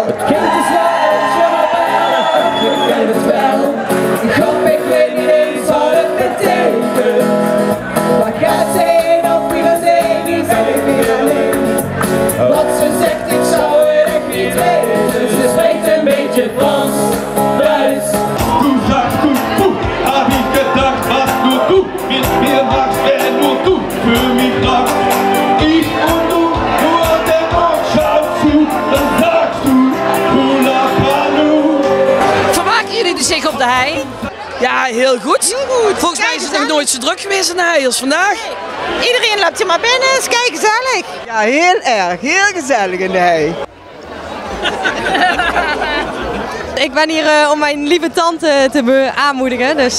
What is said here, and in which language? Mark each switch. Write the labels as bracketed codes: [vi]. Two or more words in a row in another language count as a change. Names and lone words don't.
[nl] Het klinkt te snel, ik ken het wel. God, ik weet niet eens wat het betekent. Maar gaat ze heen of wie zee, niet ben ik weer alleen. Wat ze zegt, ik zou het echt niet weten. Ze spreekt een beetje Frans, Duits. [de] Du sagst gut, gut, hab ich gedacht, was nur du mit mir machst, wer nur du für mich machst. Ich und du, nur der Mond schaut zu, dann sagst du, Hula Palu. [nl] Vermaken jullie zich op de hei? Ja, heel goed. Volgens mij is het nog nooit zo druk geweest in de hei als vandaag. Iedereen loopt hier maar binnen, is kijk gezellig. Ja, heel erg. Heel gezellig in de hei. Ik ben hier om mijn lieve tante te aanmoedigen, dus...